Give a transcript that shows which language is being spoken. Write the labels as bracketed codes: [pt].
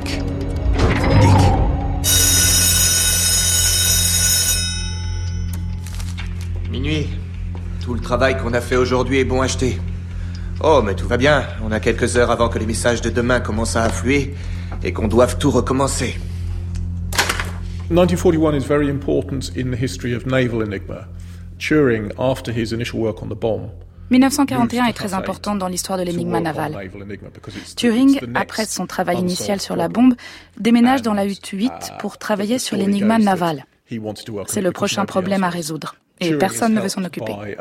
[fr] Tic. Minuit. Tout le travail qu'on a fait aujourd'hui est bon à jeter. Oh, mais tout va bien. On a quelques heures avant que les messages de demain commencent à affluer et qu'on doive tout recommencer. [en] 1941 is very important in the history of naval enigma. Turing, after his initial work on the bomb, [fr] 1941 est très importante dans l'histoire de l'énigme navale. Turing, après son travail initial sur la bombe, déménage dans la Hutte-8 pour travailler sur l'énigme navale. C'est le prochain problème à résoudre et personne ne veut s'en occuper.